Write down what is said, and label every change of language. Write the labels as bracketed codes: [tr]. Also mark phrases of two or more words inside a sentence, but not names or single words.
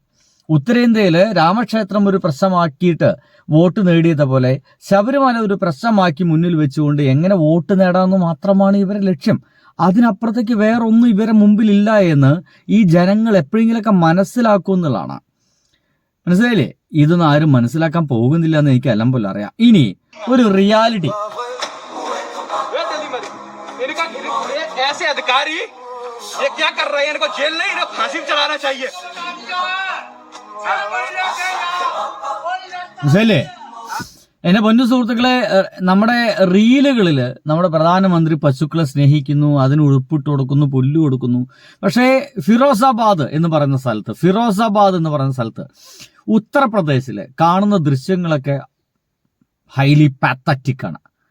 [ml] ഉത്തരേന്ത്യയില് രാമക്ഷേത്രം ഒരു പ്രശ്നമാക്കിയിട്ട് വോട്ട് നേടിയത് പോലെ ശബരിമല ഒരു പ്രശ്നമാക്കി മുന്നിൽ വെച്ചുകൊണ്ട് എങ്ങനെ വോട്ട് നേടാമെന്ന് മാത്രമാണ് ഇവരുടെ ലക്ഷ്യം. അതിനപ്പുറത്തേക്ക് വേറൊന്നും ഇവരെ മുമ്പിലില്ല എന്ന് ഈ ജനങ്ങൾ എപ്പോഴെങ്കിലൊക്കെ മനസ്സിലാക്കും എന്നുള്ളതാണ്. മനസ്സിലായില്ലേ? ഇതൊന്നും ആരും മനസ്സിലാക്കാൻ പോകുന്നില്ല എന്ന് എനിക്ക് അലമ്പല്ല അറിയാം. ഇനി ഒരു റിയാലിറ്റി [hi] ऐसे अधिकारी ये क्या कर रहे हैं? इनको जेल नहीं, इन्हें फांसी चढ़ाना चाहिए। [ml] മനസ്സിലേ? എന്റെ പൊന്നു സുഹൃത്തുക്കളെ, നമ്മുടെ റീലുകളിൽ നമ്മുടെ പ്രധാനമന്ത്രി പശുക്കളെ സ്നേഹിക്കുന്നു, അതിന് ഉടുപ്പിട്ട് കൊടുക്കുന്നു, പുല്ല് കൊടുക്കുന്നു. പക്ഷേ ഫിറോസാബാദ് എന്ന് പറയുന്ന സ്ഥലത്ത് ഉത്തർപ്രദേശില് കാണുന്ന ദൃശ്യങ്ങളൊക്കെ [en] highly pathetic [ml] ആണ്.